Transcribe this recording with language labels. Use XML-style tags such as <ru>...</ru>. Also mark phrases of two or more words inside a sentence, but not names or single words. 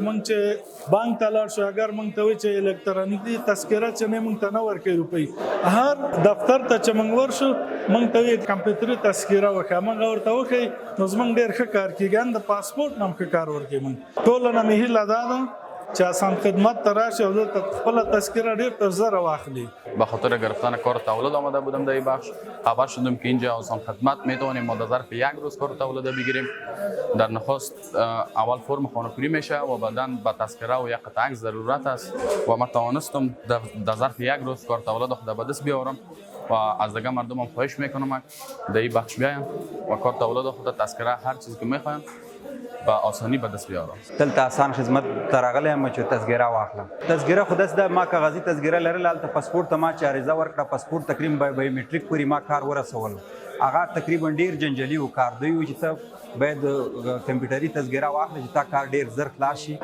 <ps>موږ چې بانک ته لاړ شو اگر موږ ته وایي چې الکترونیکي تذکره چې نه موږ ته نه ورکوي روپۍ. هر دفتر ته چې موږ ورشو موږ ته وایي کمپیوټري تذکره وکړه، موږ ورته وښیي نو زموږ ډېر ښه کار کېږي. ان د پاسپورټ نه هم ښه کار ورکوي. موږ ټوله نه مې هیله دا ده چې آسان خدمت ته راشي او دلته خپله تذکره ډېر تر زره واخلي.</ps> <fa>به خاطر گرفتن کار تولد آمده بودم در این بخش. خبر شدم که اینجا آسان خدمت میتونیم ما در ظرف 1 روز کار تولد بگیریم. در نخست اول فرم خانه‌پوری میشه و بعدا به تذکره و یک قطعه ضرورت است و ما توانستم در ظرف 1 روز کار تولد خود به دست بیاورم و از دیگه مردم هم خواهش میکنم در این بخش بیایم و کار تولد خود تذکره هر چیزی که میخوایم با آسانی به دست بیارم.</fa> <ps>دلته آسان خدمت ته راغلی یم چې تذکره واخلم. تذکره خو داسې ده، ما کاغذي تذکره لرله، هلته پاسپورټ ته ما چې عریضه ورکړه، پاسپورټ تقریبا بایومټریک پورې ما کار ورسولو. هغه تقریبا ډېر جنجالي و کار. دوی وایي چې ته باید کمپیوټري تذکره واخلې چې تا کار ډېر زر خلاص شي.</ps>